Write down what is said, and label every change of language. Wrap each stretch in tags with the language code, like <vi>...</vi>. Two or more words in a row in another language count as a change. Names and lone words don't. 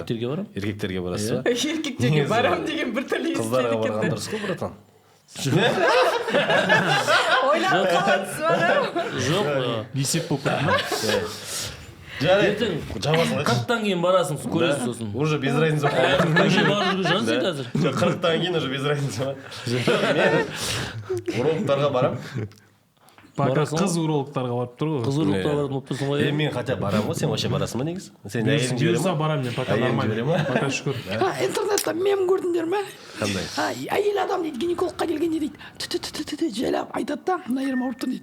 <kk>еркектерге барамын. Еркектерге барасыз ба? еркектерге барам деген бір түрлі Қыздарға барған дұрыс қой, братан. ойлап қаласыз ба? Жоқ, Есеп болып кетті ма? ертең Жабасың. 40-тан кейін барасың, көресіз сосын.</kk> <ru>Уже без разницы.</ru> <kk>40-тан кейін барып жүрген жан қазір. 40-тан кейін</kk> <ru>уже без разницы</ru> <kk>ба? Мен урологтарға барам.</kk> <ru>Пока</ru> <kk>Барасың қыз урологтарға барып тұр ғой. Қыз урологқа баратын болып тұрсың ғой. Мен хотя барам ғой, сен вообще барасың ба негізі? Сен әйелің жібере Бұйырса ма? барамын мен, пока Әйелің</kk> <ru>нормально.</ru> <kk>жібере ма? Пока шүкір. Интернетте мем көрдіңдер ме? Қандай? Әйел адам дейді, гинекологқа келгенде дейді, тү жайлап айтады да, мына жерім ауырып тұр дейді.</kk>